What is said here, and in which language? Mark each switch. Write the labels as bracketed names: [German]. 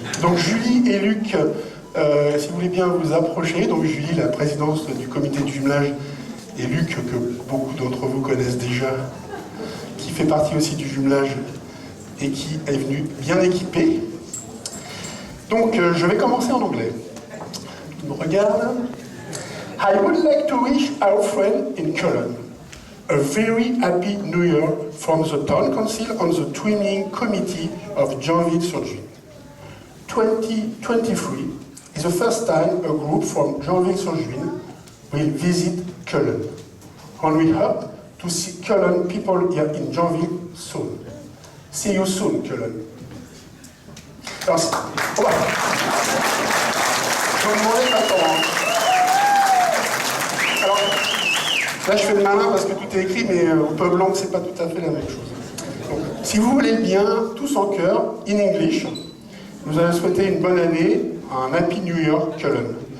[French] Donc Julie et Luc, si vous voulez bien vous approcher. Donc Julie, la présidente du comité de jumelage, et Luc, que beaucoup d'entre vous connaissent déjà, qui fait partie aussi du jumelage et qui est venu bien équipé. Donc je vais commencer en anglais. Je me regarde. [English] I would like to wish our friend in Cullen a very happy New Year from the Town Council on the Twinning Committee of Joinville-sur-Juine. 2023 is the first time a group from Joinville-sur-Juine will visit Cullen. And we hope to see Cullen people here in Joinville soon. See you soon, Cullen. [French] Alors, je vais vous demander maintenant. Alors, là je fais le malin parce que tout est écrit, mais au pub langue c'est pas tout à fait la même chose. Donc, si vous voulez bien, tous en chœur, [English] in English, [French] nous allons souhaiter une bonne année, un [English] Happy New Year, [French] Cullen.